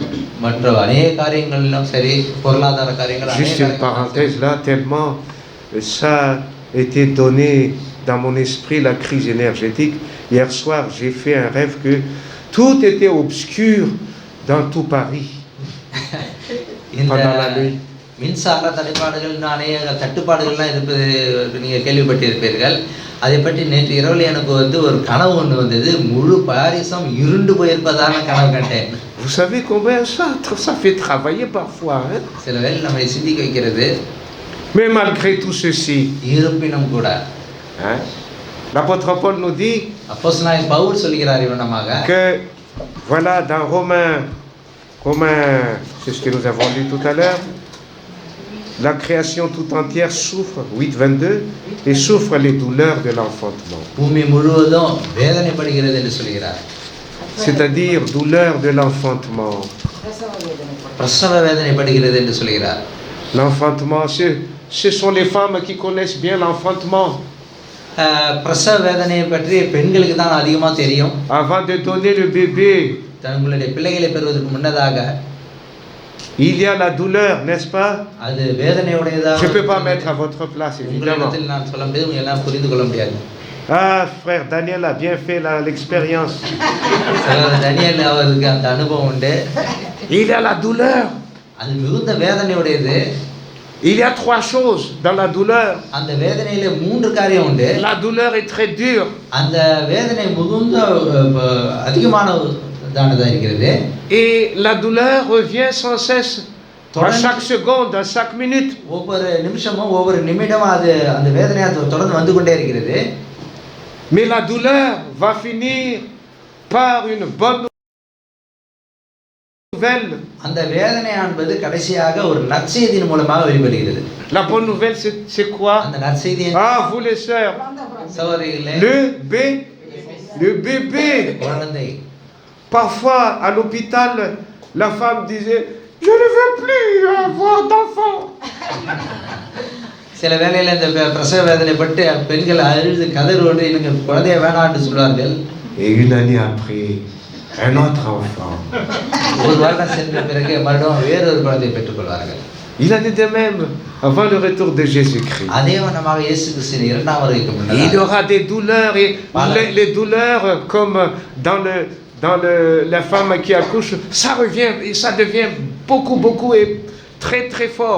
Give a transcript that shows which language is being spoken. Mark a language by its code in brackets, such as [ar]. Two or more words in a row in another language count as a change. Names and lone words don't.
[ta] மற்ற அநேக காரியங்களிலும் சரி, பொருளாதார காரியங்கள். [fr] Juste une parenthèse là, tellement ça a été donné dans mon esprit, la crise énergétique. Hier soir, j'ai fait un rêve que tout était obscur dans tout Paris pendant la nuit. [ta] மின்சார தடைப்பாடுகள், அநேக தட்டுப்பாடுகள்லாம் இருப்பது நீங்கள் கேள்விப்பட்டிருப்பீர்கள். அதை பற்றி நேற்று இரவில் எனக்கு ஒரு கனவு ஒன்று வந்தது. முழு பாரிஸும் இருண்டு போயிருப்பதான கனவு கண்டேன். [fr] Vous savez combien ça fait travailler parfois, hein? [ta] சில வேளை நம்மை சிந்திக்க வைக்கிறது. [fr] Mais malgré tout ceci, [ta] இருப்பினும் கூட, [fr] hein, l'apôtre Paul nous dit [ta] அப்போஸ்தலனாகிய பவுல் சொல்கிறார் இவனமாக [fr] que voilà dans Romains, c'est ce que nous avons lu tout à l'heure, la création tout entière souffre, 8:22, et souffre les douleurs de l'enfantement. [ta] பூமி முழுவதும் வேதனைப்படுகிறது என்று சொல்கிறார். [fr] C'est-à-dire douleur de l'enfantement. [ta] பிரசவ வேதனைப்படுகிறது என்று சொல்கிறார். [fr] L'enfantement, ce sont les femmes qui connaissent bien l'enfantement. [ta] பிரசவ வேதனையை பற்றி பெண்களுக்கு தான் அதிகமாக தெரியும். [fr] Avant de donner le bébé, [ta] தங்களுடைய பிள்ளைகளை பெறுவதற்கு முன்னதாக [fr] il y a la douleur, n'est-ce pas? [ta] அது வேதனையுடையதாக [fr] Je ne peux pas mettre à votre place, évidemment. [ta] உங்களிடத்தில் நான் சொல்ல முடியாது, உங்க எல்லாம் புரிந்து கொள்ள முடியாது. [fr] Ah, frère Daniel a bien fait l'expérience. [ta] சகோதரர் டேனியல் அவருக்கு அந்த அனுபவம் உண்டு. [fr] Il y a la douleur. [ta] அது மிகுந்த வேதனையுடையது. [fr] Il y a 3 choses dans la douleur. [ta] அந்த வேதனையில 3 காரியம் உண்டு. [fr] La douleur est très dure. [ta] அந்த வேதனை மிகுந்த அதிகமானதானதா இருக்கிறது. [fr] Et la douleur revient sans cesse. À chaque seconde, à chaque minute. [ta] ஒவ்வொரு நிமிஷமும் ஒவ்வொரு நிமிடமும் அது அந்த வேதனை தொடர்ந்து வந்து கொண்டே இருக்கிறது. [fr] Mais la douleur va finir par une bonne nouvelle. [ta] அந்த வேதனை என்பது கடைசியாக ஒரு நற்செய்தியின் மூலமாக வெளிப்படுகிறது. [fr] La bonne nouvelle, c'est quoi? [ta] அந்த நற்செய்தி [fr] Ah, vous les sœurs. [ta] சகோதரிகளே, [fr] Le bébé. [ta] குழந்தை. [fr] Parfois, à l'hôpital, la femme disait, je ne veux plus avoir d'enfant. [ta] சில வேளையில இந்த பிரசவ வேதனைப்பட்டு பெண்கள் அழுது கதறுவோடு எனக்கு குழந்தைய வேணாம்னு சொல்வார்கள். [fr] Et une année après, un autre enfant. [ta] ஒரு வருடம் சென்ற பிறகு மறுபடியும் வேறொரு குழந்தையை பெற்றுக்கொள்வார்கள். [fr] Il en est de même avant le retour de Jésus-Christ. [ta] அதே வண்ணமாக இயேசு கிறிஸ்துவின் இரண்டாம் வருகைக்கு [fr] Il y [ta] முன்னதாக [fr] aura des douleurs et les douleurs comme dans la femme qui accouche, ça revient et ça devient beaucoup et très très fort.